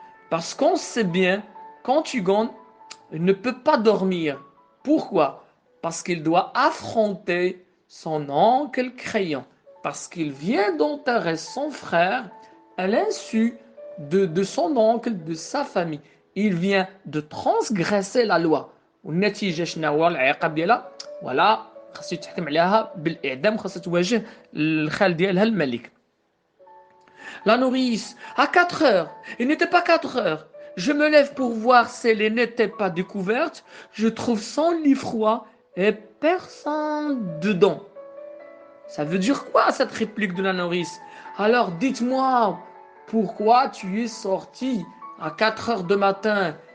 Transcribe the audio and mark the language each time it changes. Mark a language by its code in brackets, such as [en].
[fr] Parce qu'on sait bien qu'Antigone ne peut pas dormir. Pourquoi? Parce qu'il doit affronter son oncle Créon. Parce qu'il vient d'enterrer son frère à l'insu de son oncle, de sa famille. Il vient de transgresser la loi. [ar] والنتيجة شنو هو العقاب ديالها؟ ولا خاصو يتحكم عليها بالإعدام خاصها تواجه الخال ديالها الملك. [fr] La nourrice, à 4 heures, il n'était pas 4 heures. Je me lève pour voir si elle n'était pas découverte. Je trouve son lit froid et personne dedans. Ça veut dire quoi cette réplique de la nourrice? Alors dites-moi, pourquoi tu es sorti à 4 heures du matin?